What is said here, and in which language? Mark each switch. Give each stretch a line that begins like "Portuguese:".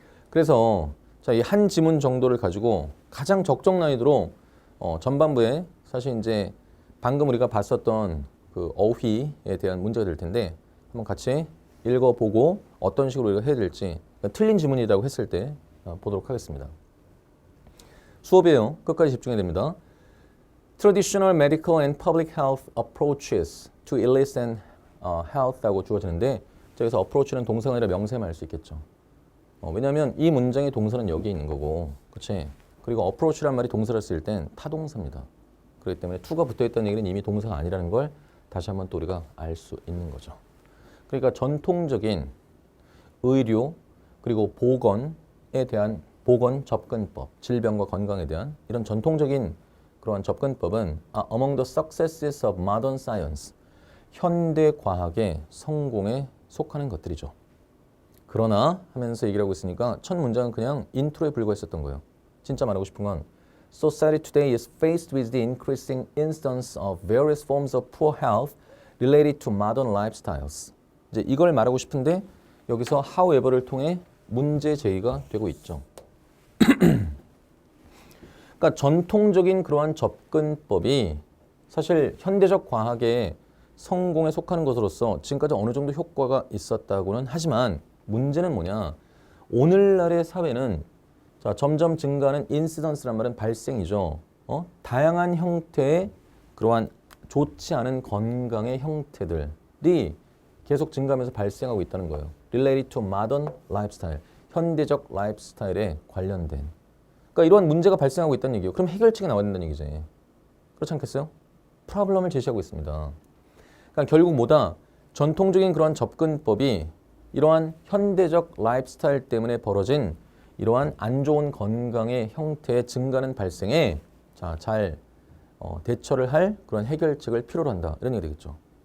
Korean: 그래서 자, 이 한 지문 정도를 가지고 가장 적정 난이도로 전반부에 사실 이제 방금 우리가 봤었던 그 어휘에 대한 문제가 될 텐데 한번 같이 읽어보고 어떤 식으로 우리가 해야 될지 그러니까 틀린 지문이라고 했을 때 보도록 하겠습니다. 수업이에요. 끝까지 집중해야 됩니다.
English: Traditional medical and public health approaches to illness and health
Korean: 라고 주어지는데 여기서 approach는 동사가 아니라 명사만 알 수 있겠죠. 왜냐하면 이 문장의 동사는 여기 있는 거고, 그렇지? 그리고 approach란 말이 동사를 쓸 땐 타동사입니다. 그렇기 때문에 to가 붙어있다는 얘기는 이미 동사가 아니라는 걸 다시 한번 또 우리가 알 수 있는 거죠. 그러니까 전통적인 의료 그리고 보건에 대한 보건 접근법, 질병과 건강에 대한 이런 전통적인 그러한 접근법은
English: among the successes of modern science,
Korean: 현대 과학의 성공에 속하는 것들이죠. 그러나 하면서 얘기를 하고 있으니까 첫 문장은 그냥 인트로에 불과했었던 거예요. 진짜 말하고 싶은 건
English: Society today is faced with the increasing instance of various forms of poor health related to modern lifestyles.
Korean: 이제 이걸 말하고 싶은데 여기서 however를 통해 문제 제기가 되고 있죠. 그러니까 전통적인 그러한 접근법이 사실 현대적 과학의 성공에 속하는 것으로서 지금까지 어느 정도 효과가 있었다고는 하지만 문제는 뭐냐? 오늘날의 사회는 자, 점점 증가하는 인시던스란 말은 발생이죠. 다양한 형태의 그러한 좋지 않은 건강의 형태들이 계속 증가하면서 발생하고 있다는 거예요.
English: Related to modern lifestyle,
Korean: 현대적 라이프스타일에 관련된. 그러니까 이러한 문제가 발생하고 있다는 얘기예요. 그럼 해결책이 나와야 된다는 얘기지. 그렇지 않겠어요? 프로블럼을 제시하고 있습니다. 그러니까 결국 뭐다? 전통적인 그러한 접근법이 이러한 현대적 라이프스타일 때문에 벌어진 이러한 안 좋은 건강의 형태의 증가는 발생에 자, 잘 대처를 할 그런 해결책을 필요로 한다. 이런 얘기 되겠죠.